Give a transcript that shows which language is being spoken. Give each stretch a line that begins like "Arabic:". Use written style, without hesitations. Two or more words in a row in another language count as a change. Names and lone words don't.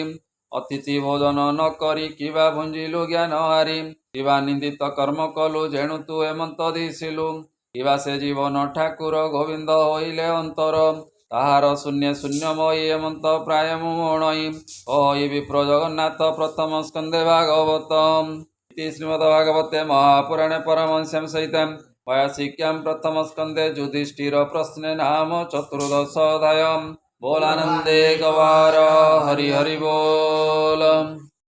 Odia: ଅତିଥି ଭୋଜନ ନ କରି କିବା ଭୁଞ୍ଜିଲୁ ଜ୍ଞାନ ହାରି। କିବା ନିନ୍ଦିତ କର୍ମ କଲୁ ଯେଣୁ ତୁ ଏମନ୍ତ ଦିଶିଲୁ। କିବା ସେ ଜୀବନ ଠାକୁର ଗୋବିନ୍ଦ ହୋଇଲେ ଅନ୍ତର। ତାହାର ଶୂନ୍ୟ ଶୂନ୍ୟମୟୀ ଏମନ୍ତ ପ୍ରାୟ ମୁଁ ଅଣଇ। ଓଇ ବିପ୍ର ଜଗନ୍ନାଥ ପ୍ରଥମ ସ୍କନ୍ଧେ ଭାଗବତମ୍।
Sanskrit: इति श्रीमद्भागवते महापुराणे परमहंस्यां सहितं वयासिक्यां प्रथम स्कन्धे युधिष्ठिर प्रश्ने नाम चतुर्दशोऽध्यायः।
Hindi: बोलानन्दे गवार हरि हरि बोल।